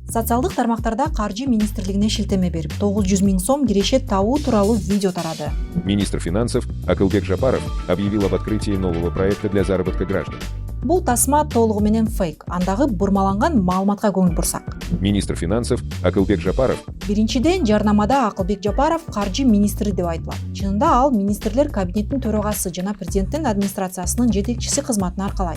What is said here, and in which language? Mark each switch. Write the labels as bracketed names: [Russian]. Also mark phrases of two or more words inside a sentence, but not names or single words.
[Kyrgyz] Социалдык тармактарда Каржы министрлигине шилтеме берип, 900 000 сом киреше табуу тууралуу видео тарады. [Russian] Министр финансов Акылбек Жапаров объявил об открытии нового проекта для заработка граждан. [Kyrgyz] Бул тасма толугу менен фейк, андагы бурмаланган маалыматка көңүл бурсак. [Russian] Министр финансов Акылбек Жапаров [Kyrgyz] Биринчиден, жарнамада Акылбек Жапаров Каржы министри деп айтылат. Чынында ал министрлер кабинетинин төрагасы жана президенттин администрациясынын жетекчиси кызматын аркалайт.